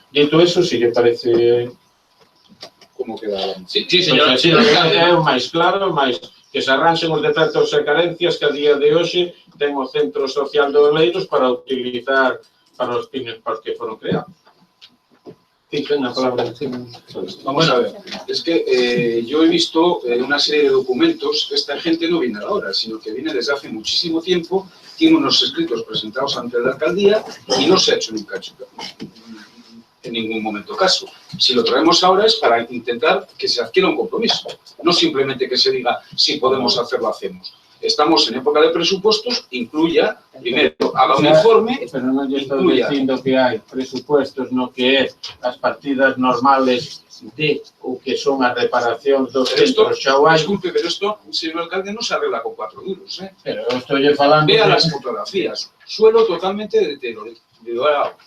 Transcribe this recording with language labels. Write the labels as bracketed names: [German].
[Galician] Dito eso, se lle parece... Como queda? Sí, señor. É o máis claro, máis que se arranxen os defectos e carencias que a día de hoxe ten o Centro Social de Oleiros para utilizar para os fines para os que foron creados. [Spanish] Dicen a palabra encima. Vamos a ver, es que yo he visto una serie de documentos, esta gente no viene ahora, sino que viene desde hace muchísimo tiempo, tiene unos escritos presentados ante la alcaldía y no se ha hecho nunca en ningún momento caso. Si lo traemos ahora es para intentar que se adquiera un compromiso, no simplemente que se diga si podemos hacerlo, hacemos. Estamos en época de presupuestos, incluya, primero, haga un informe, [Galician] pero non lle estou dicindo que hai presupuestos no que é as partidas normales de o que son as reparacións dos centros xa o hai. [Spanish] Disculpe, pero esto, señor alcalde, no se arregla con 4 duros, ¿eh? [Galician] Pero eu estou falando... [Spanish] Vea las fotografías, suelo totalmente deteriorado.